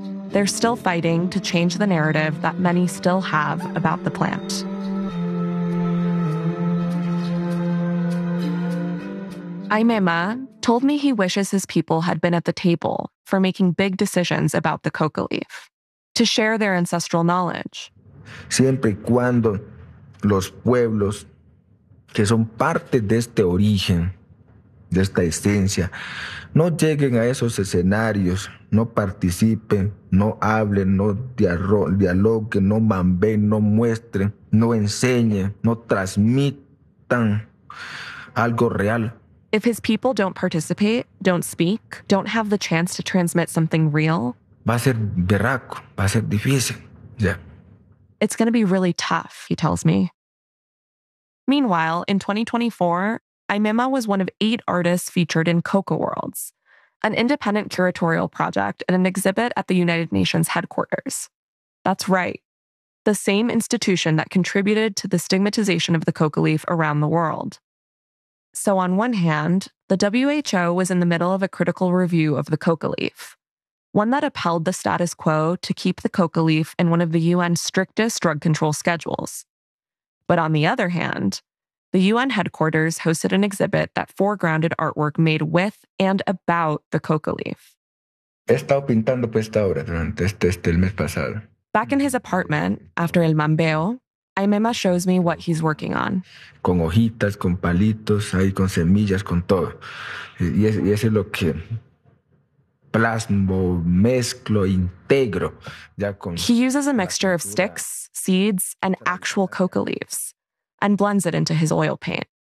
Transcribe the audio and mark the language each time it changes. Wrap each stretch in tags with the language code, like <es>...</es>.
<en>They're still fighting to change the narrative that many still have about the plant. Aymema told me he wishes his people had been at the table for making big decisions about the coca leaf, to share their ancestral knowledge.</en> <es>Siempre y cuando los pueblos que son parte de este origen, de esta esencia, no lleguen a esos escenarios, no participen, no hablen, no dialoguen, no mamben, no muestren, no enseñen, no transmitan algo real.</es> <en>If his people don't participate, don't speak, don't have the chance to transmit something real,</en> <es>va a ser berraco, va a ser difícil. Yeah.</es> <en>It's going to be really tough, he tells me. Meanwhile, in 2024, Aymema was one of 8 artists featured in Coca Worlds, an independent curatorial project and an exhibit at the United Nations headquarters. That's right, the same institution that contributed to the stigmatization of the coca leaf around the world. So on one hand, the WHO was in the middle of a critical review of the coca leaf, one that upheld the status quo to keep the coca leaf in one of the UN's strictest drug control schedules. But on the other hand, the UN headquarters hosted an exhibit that foregrounded artwork made with and about the coca leaf.</en> <es>He estado pintando esta obra durante el mes pasado.</es> <en>Back in his apartment, after el mambeo, Aymema shows me what he's working on.</en> <es>Con hojitas, con palitos, ahí con semillas, con todo. Y ese es lo que plasmo, mezclo, integro.</es> <en>He uses a mixture of sticks, seeds, and actual coca leaves, and blends it into his oil paint.</en>